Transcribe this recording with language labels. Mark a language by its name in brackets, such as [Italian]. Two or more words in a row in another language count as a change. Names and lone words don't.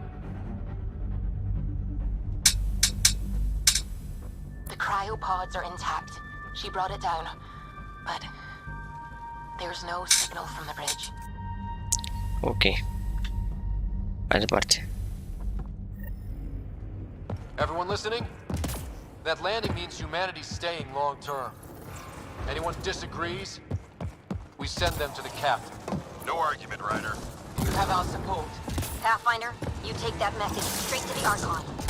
[English] The cryopods are intact. She brought it down. But there's no signal from the bridge. [Romanian] Ok. Mai departe. [English] Everyone listening? That landing means humanity's staying long term. Anyone disagrees? We send them to the captain. No argument, Ryder. You have our support. Pathfinder, you take that message straight to the Archon.